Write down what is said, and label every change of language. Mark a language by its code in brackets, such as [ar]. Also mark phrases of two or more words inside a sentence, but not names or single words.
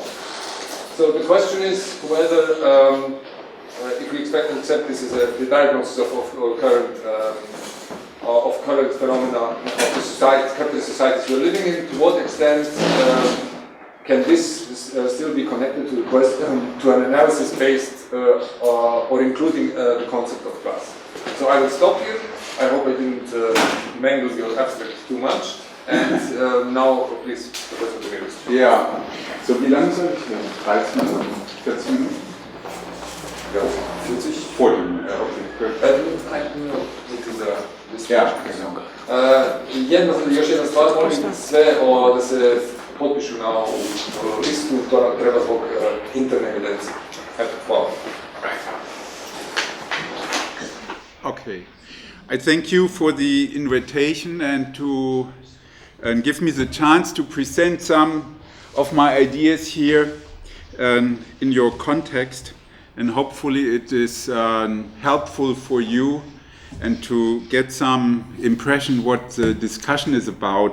[en] So the question is whether, if we expect to accept this as the diagnosis of current phenomena of the capitalist societies we're living in, to what extent can this still be connected to the question, to an analysis based or including the concept of class. So I will stop here. I hope I didn't mangle your abstract too much. And now, please, Professor Demirović. [de] Ja, so wie lange soll ich denn? 13 Minuten? 14 Minuten? Ja, 40? 40 Minuten, [en] okay, good. [de] Ja, [sr] još jedna stvar, molim sve da se potpišu na ovu listu, to nam treba zbog interne evidencije. Eto, hvala. [en] Okay, I thank you for the invitation and give me the chance to present some of my ideas here in your context, and hopefully it is helpful for you and to get some impression what the discussion is about.